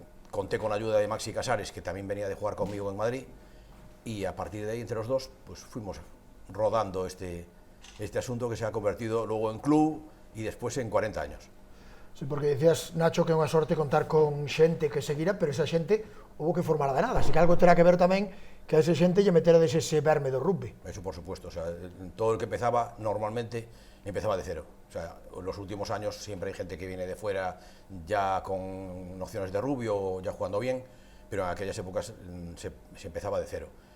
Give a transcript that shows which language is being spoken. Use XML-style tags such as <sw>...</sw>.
<es>Conté con la ayuda de Maxi Casares, que también venía de jugar conmigo en Madrid, y a partir de ahí, entre los dos, pues fuimos rodando este asunto que se ha convertido luego en club y después en 40 años.</es> <gl>Sí, porque decías, Nacho, que é unha sorte contar con xente que seguira, pero esa xente houve que formar de nada, así que algo terá que ver tamén que a esa xente lle metera ese verme do rugby.</gl> <es>Eso por supuesto, o sea, todo el que empezaba normalmente empezaba de cero. O sea, en los últimos años siempre hay gente que viene de fuera ya con nociones de rugby o ya jugando bien, pero en aquellas épocas se empezaba de cero.</es>